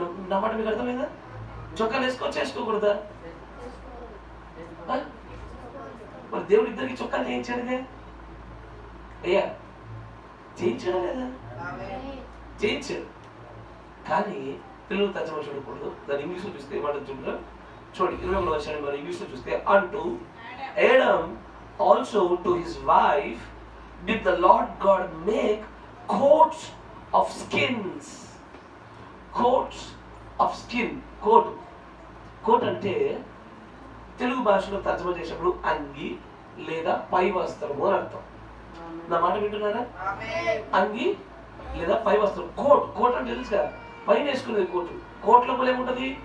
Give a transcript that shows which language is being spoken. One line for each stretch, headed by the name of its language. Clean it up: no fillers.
Telugu: నా మాట మీకు అర్థమైందా? చొక్కాలు వేసుకోకూడదా? మరి దేవుడు ఇద్దరికి చొక్కాలు చేయించాడుగా. అయ్యా చేయించాడా లేదా? చేయించాడు. కానీ తెలుగు తర్జుమా చూడకూడదు, దాన్ని ఇంగ్లీష్లో చూస్తే ఏమంటారు చూడండి. 21వ వర్షాన్ని మనం ఇంగ్లీష్లో చూస్తే, అంటూ
English: Adam also to his wife did the Lord God make coats of skins. Coats of skin.
Telugu: Coat అంటే తెలుగు భాషలో తర్జుమా చేసినప్పుడు అంగి లేదా పై వస్త్రము అని అర్థం. నా మాట వింటున్నారా? అంగి లేదా పై వస్త్రం. కోట్ అంటే తెలుసు కదా, పైన వేసుకునేది కోటు. కోట్లో కూడా ఏముంటుంది?